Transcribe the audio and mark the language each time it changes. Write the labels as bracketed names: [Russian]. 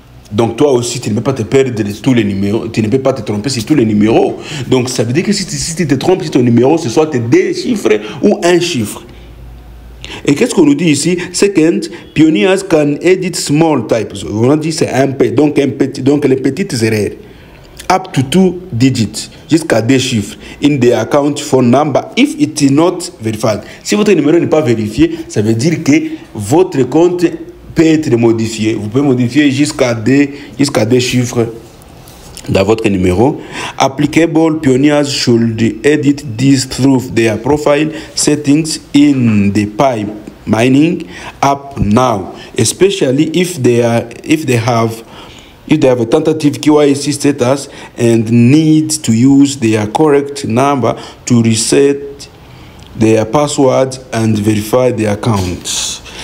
[French] Donc, toi aussi, tu ne peux pas te perdre de tous les numéros. Tu ne peux pas te tromper sur tous les numéros. Donc, ça veut dire que si tu te trompes sur ton numéro, ce soit 2 chiffres ou 1 chiffre. Et qu'est-ce qu'on nous dit ici? [English] Second, pioneers can edit small types. [French] On a dit c'est un P, donc les petites erreurs. [English] Up to 2 digits, [French] jusqu'à 2 chiffres, [English] in the account phone number, if it is not verified. [French] Si votre numéro n'est pas vérifié, ça veut dire que votre compte peut être modifié. Vous pouvez modifier jusqu'à 2 chiffres dans votre numéro. [English] Applicable pioneers should edit this through their profile settings in the pipe mining app now, especially if they have a tentative KYC status and need to use their correct number to reset their password and verify their accounts.